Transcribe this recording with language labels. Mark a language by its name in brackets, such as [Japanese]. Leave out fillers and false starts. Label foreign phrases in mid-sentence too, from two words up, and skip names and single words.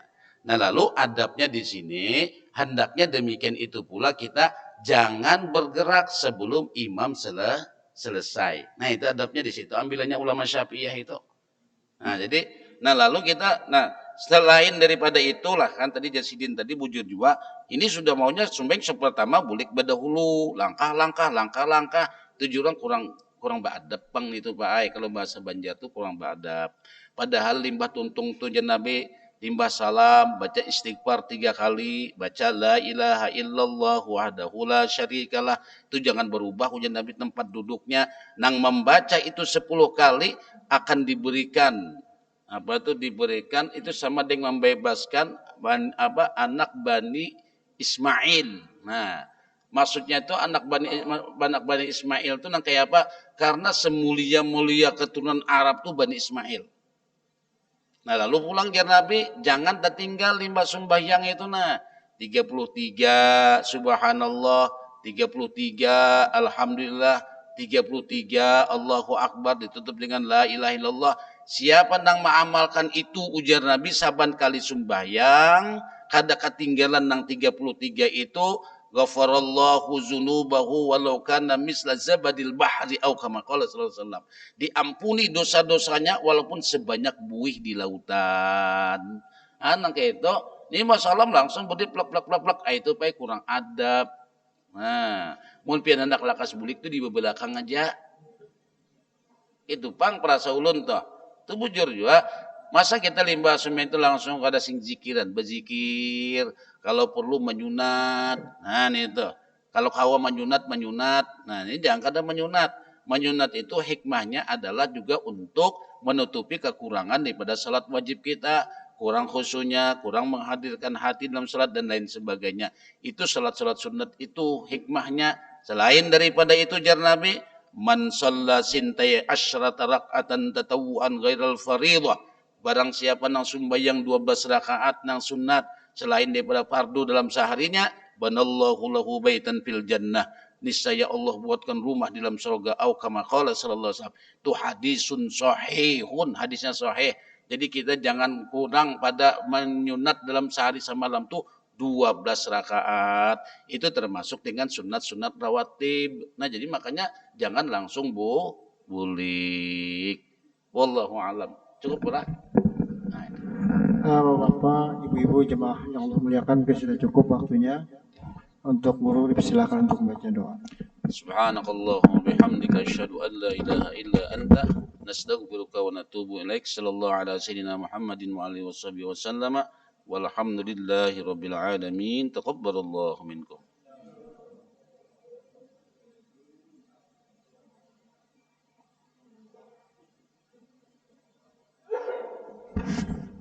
[Indonesian] Nah lalu adabnya di sini hendaknya demikian itu pula kita jangan bergerak sebelum imam selesai. Nah itu adabnya di situ. Ambilannya ulama Syafi'iyah itu. [Banjar] Nah jadi, lalu kita, selain daripada itulah kan tadi Jasidin tadi bujur juga. Ini sudah maunya sumbang pertama bulik berdahulu, langkah. 7 orang kurang kurang beradab pang itu Pak Ai. [Indonesian] Kalau bahasa Banjar tuh kurang beradab. [Banjar] Padahal limbah tuntung tuh Nabi limbah salam, baca istighfar 3 kali, baca [Arabic] لا إله إلا الله وحده لا شريك له. [Banjar] Itu jangan berubah ujian Nabi tempat duduknya. Nang membaca itu 10 kali akan diberikan diberikan itu sama dengan membebaskan anak Bani Ismail. Nah, maksudnya itu anak Bani Ismail itu nang kayak apa? [Indonesian] Karena semulia-mulia keturunan Arab tuh Bani Ismail. [Banjar] Nah, lalu pulang jar Nabi, jangan tertinggal limbah sembahyang itu 33 subhanallah, 33 alhamdulillah, 33 [Arabic] الله أكبر [Banjar] ditutup dengan [Arabic] لا إله إلا الله. [Banjar] Siapa yang mengamalkan itu ujar Nabi saban kali sembahyang, kada ketinggalan nang 33 itu [Arabic] غفر الله ذنوبه ولو كان مثل زبد البحر أو كما قال صلى الله عليه وسلم. [Indonesian] Diampuni dosa-dosanya walaupun sebanyak buih di lautan. [Banjar] Nang kayak itu, ini masalah langsung berdiri plak. [Indonesian] Itu pak kurang adab. [Banjar] Nah, mun pian hendak lakas bulik itu di belakang aja. Itu pang perasa ulun toh. Itu bujur juga. Masa kita limbah semen itu langsung kada sing zikiran, berzikir, kalau perlu menyunat. Nah, ini itu. Kalau kawa menyunat. Nah, ini jangan kada menyunat. [Indonesian] Menyunat itu hikmahnya adalah juga untuk menutupi kekurangan daripada salat wajib kita, kurang khusyuknya, kurang menghadirkan hati dalam salat dan lain sebagainya. Itu salat-salat sunat itu hikmahnya. [Banjar] Selain daripada itu jar Nabi, [Arabic] من صلى ثنتي عشرة ركعة تطوعا غير الفريضة. [Banjar] Barang siapa nang sembahyang 12 rakaat nang sunat selain daripada fardu dalam seharinya, [Arabic] بنى الله له بيتا في الجنة. [Indonesian] Niscaya Allah buatkan rumah di dalam surga. [Arabic] أو كما قال صلى الله عليه وسلم. [Indonesian] Itu [Arabic] حديث صحيح, [Indonesian] hadisnya sahih. Jadi kita jangan kurang pada menyunat dalam sehari semalam tuh 12 rakaat. [Banjar] Itu termasuk dengan sunat-sunat rawatib. Nah, jadi makanya jangan langsung bulik. [Arabic] والله أعلم. [Indonesian] Cukup lah. Bapak, ibu-ibu jemaah yang Allah muliakan, sudah cukup waktunya. Untuk guru dipersilakan untuk membaca doa. [Arabic] سبحانك اللهم وبحمدك أشهد أن لا إله إلا أنت نستغفرك ونتوب إليك. صلى الله على سيدنا محمد وعلى آله وصحبه وسلم. والحمد لله رب العالمين. تقبل الله منكم.